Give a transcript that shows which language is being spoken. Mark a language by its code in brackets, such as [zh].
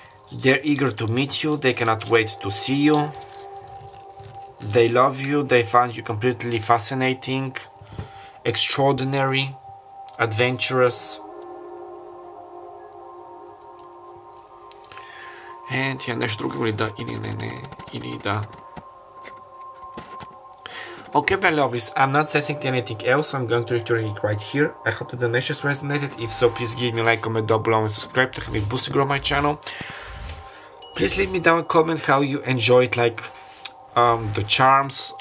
[en] They're eager to meet you, they cannot wait to see you. They love you, they find you completely fascinating, extraordinary, adventurous. [bg] And нещо друго ли да, или не, или да. [en] Okay, my lovies, I'm not saying anything else, so I'm going to return it right here. I hope that the message resonated. If so, please give me a like, comment down below, and subscribe to help me boost and grow my channel. Please leave me down a comment how you enjoyed, like, the charms.